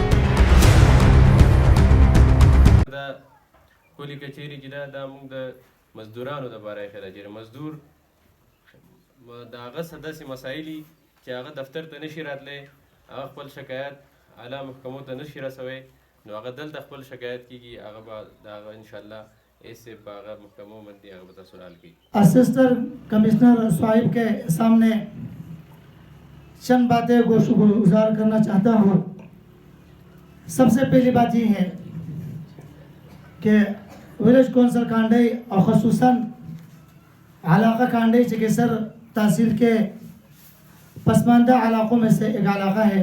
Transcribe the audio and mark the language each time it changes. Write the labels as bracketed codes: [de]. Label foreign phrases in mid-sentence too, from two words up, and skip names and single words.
[ps] دا کلی کچهري چې دا موږ د مزدورانو دپاره ایښې ده چې مزدور د هغه څه داسې مسایل دي چې هغه دفتر ته نشي راتلی، هغه خپل شکایت اعلی محکمو ته نشي رسوی، نو هغه دلته خپل شکایت کیږي، هغه به د هغه انشاءالله ایسے په هغه محکمو باندې هغه به تاسو حل کړي۔ [ur] اسسٹنٹ کمشنر صاحب کے سامنے چند باتیں گزار کرنا چاہتا ہوں۔ سب سے پہلی بات یہ ہے کہ ولیج کونسل کانڈے اور خصوصاً علاقہ کانڈے چکیسر تحصیل کے پسماندہ علاقوں میں سے ایک علاقہ ہے۔